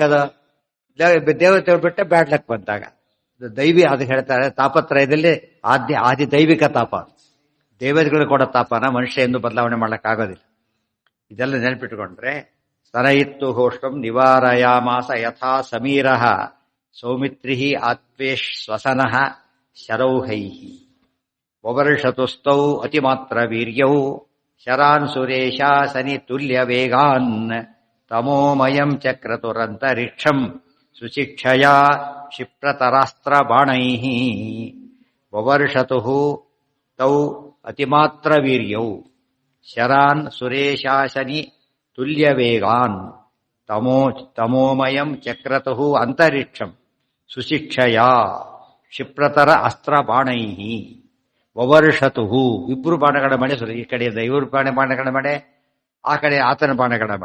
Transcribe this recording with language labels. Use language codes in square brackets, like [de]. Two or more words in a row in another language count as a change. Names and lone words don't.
[kn] ಅದು ದೇವತೆ ಬಿಟ್ಟೆ [en] bad luck [kn] ಬಂದಾಗ ದೈವಿ ಅದು ಹೇಳ್ತಾರೆ. ತಾಪತ್ರಯದಲ್ಲಿ ಆದಿ ದೈವಿಕ ತಾಪ, ದೇವತೆಗಳು ಕೊಡೋ ತಾಪನ ಮನುಷ್ಯ ಎಂದು ಬದಲಾವಣೆ ಮಾಡಕ್ಕಾಗೋದಿಲ್ಲ. ಇದೆಲ್ಲ ನೆನಪಿಟ್ಟುಕೊಂಡ್ರೆ [sa] ಸ್ತನಯಿತ್ತು ಹೋಷ್ಟಂ ನಿವಾರಯಾಮಾಸ ಯಥಾ ಸಮೀರ ಸೌಮಿತ್ರಿ ಆತ್ವೇಶ್ವಸನ ಶರೌಹೈ. ವವರ್ಷತುಸ್ತೌ ಅತಿಮಾತ್ರ ವೀರ್ಯೌ ಶರಾನ್ ಸುರೇಶಾಸನಿ ತುಲ್ಯ ವೇಗಾನ್ ತಮೋಮಯಂ ಚಕ್ರತುರಂತರಿಕ್ಷಂ ಸುಶಿಕ್ಷಯಾ ಕ್ಷಿಪ್ರತರಾಸ್ತ್ರ ಬಾಣೈ. ವವರ್ಷತು ತೌ ಅತಿಮಾತ್ರ ವೀರ್ಯೌ ಶರಾನ್ ಸುರೇಶಾಸನಿ ತುಲ್ಯ ವೇಗಾನ್ ತಮೋಮಯಂ ಚಕ್ರತು ಅಂತರಿಕ್ಷಂ ಸುಶಿಕ್ಷಯಾ ಕ್ಷಿಪ್ರತರ ಅಸ್ತ್ರ ಬಾಣೈ. [kn] ವವರ್ಷತು ಇಬ್ಬರು ಬಾಣಗಳ ಮಳೆ. ಈ ಕಡೆಯಿಂದ ಇವರು ಬಾಣಗಳ ಮಳೆ, ಆ ಕಡೆ ಆತನ ಬಾಣಗಳ ಮಳೆ.